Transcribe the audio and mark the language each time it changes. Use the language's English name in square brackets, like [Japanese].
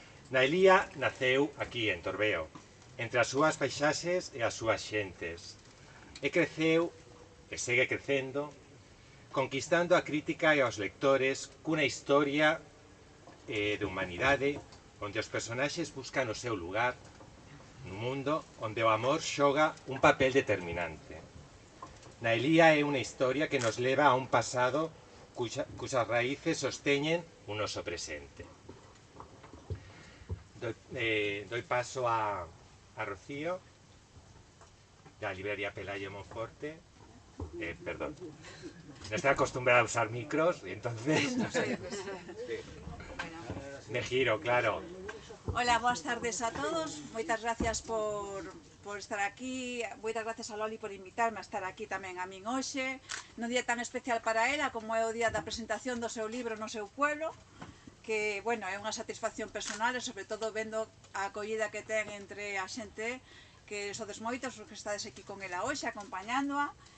[Galician] Nailía naceu aquí en Torbeo, entre as súas paisaxes e as súas xentes, e creceu e segue crecendo, conquistando a crítica e aos lectores cunha historia de humanidade onde os personaxes buscan o seu lugar nun mundo onde o amor xoga un papel determinante. Nailía é unha historia que nos leva a un pasado cusas raíces sosteñen un noso presente. Doi paso a Rocío, da librería Pelayo Monforte. [Spanish] Perdón, no estoy acostumbrada a usar micros, y entonces me giro, claro. [Galician] Hola, boas tardes a todos. Moitas gracias por estar aquí. Moitas gracias a Loli por invitarme a estar aquí tamén a min hoxe, nun día tan especial para ela como é o día da presentación do seu libro no seu pueblo, que, bueno, é unha satisfacción personal e sobre todo vendo a acollida que ten entre a xente que sodes moitos os que estades aquí con ela hoxe acompañándoa.